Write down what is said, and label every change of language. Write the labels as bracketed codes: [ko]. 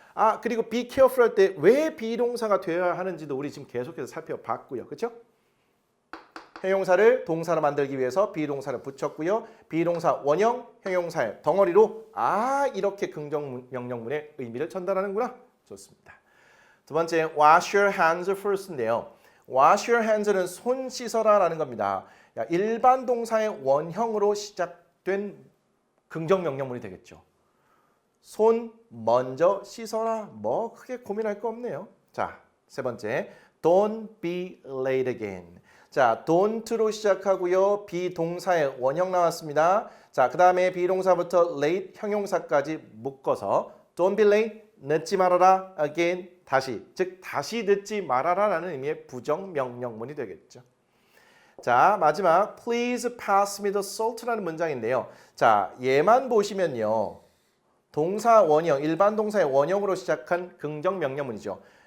[ko] 아, 그리고 [en] be careful [ko] 할 때 왜 비동사가 되어야 하는지도 우리 지금 계속해서 살펴봤고요. 그렇죠? 형용사를 동사로 만들기 위해서 비동사를 붙였고요. 비동사 원형, 형용사의 덩어리로 이렇게 긍정 명령문의 의미를 전달하는구나. 좋습니다. 두 번째, [en] wash your hands first인데요. wash your hands [ko] 는 손 씻어라 라는 겁니다. 일반 동사의 원형으로 시작된 긍정 명령문이 되겠죠. 손 먼저 씻어라. 뭐 크게 고민할 거 없네요. 자, 세 번째, [en] don't be late again. [ko] 자, don't로 시작하고요. 비동사의 원형 나왔습니다. 자, 그 다음에 비동사부터 late 형용사까지 묶어서 [en] don't be late, [ko] 늦지 말아라, again, 다시. 즉, 다시 늦지 말아라 라는 의미의 부정 명령문이 되겠죠. 자, 마지막, [en] please pass me the salt라는 [ko] 문장인데요. 자, 얘만 보시면요, 동사 원형, 일반 동사의 원형으로 시작한 긍정 명령문이죠.